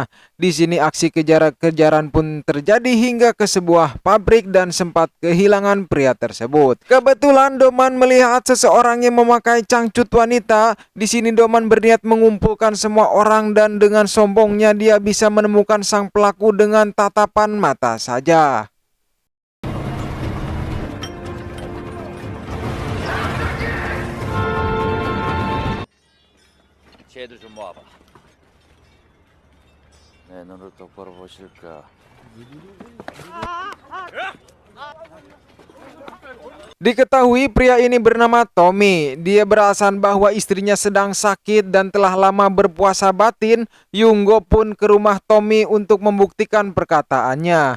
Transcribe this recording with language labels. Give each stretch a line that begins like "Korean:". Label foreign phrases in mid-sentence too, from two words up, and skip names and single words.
Indonesian: Di sini aksi kejar-kejaran pun terjadi hingga ke sebuah pabrik dan sempat kehilangan pria tersebut. Kebetulan Doman melihat seseorang yang memakai cangcut wanita. Di sini Doman berniat mengumpulkan semua orang dan dengan sombongnya dia bisa menemukan sang pelaku dengan tatapan mata saja.
Korean: 쟤들 좀 모아봐. 내 눈을 똑바로 보실까?
Indonesian: Diketahui pria ini bernama Tommy. Dia beralasan bahwa istrinya sedang sakit dan telah lama berpuasa batin. Yunggo pun ke rumah Tommy untuk membuktikan perkataannya.